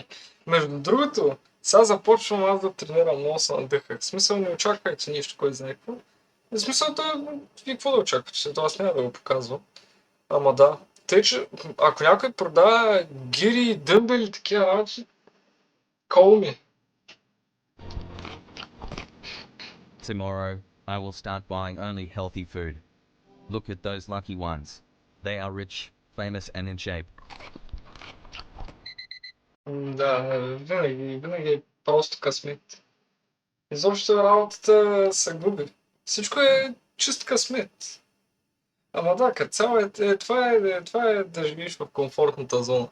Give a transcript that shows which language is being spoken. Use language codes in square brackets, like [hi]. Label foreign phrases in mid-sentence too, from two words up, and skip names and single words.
[bg] Между другото, сега започвам аз да тренирам, много се надъхах. В смисъл, не очаквайте нищо, кой знае какво. В смисъл, вие какво да очаквате? Това аз няма да го показвам. Ама да. Тъй, че ако някой продава гири, дъмбели и такива работи, [en] call me. Tomorrow, I will start buying only healthy food. Look at those lucky ones. They are rich, famous and in shape. [bg] Да, винаги е просто късмет. Изобщо работата се губи. Всичко е чист късмет. Ама да, като цяло това е да живееш в комфортната зона.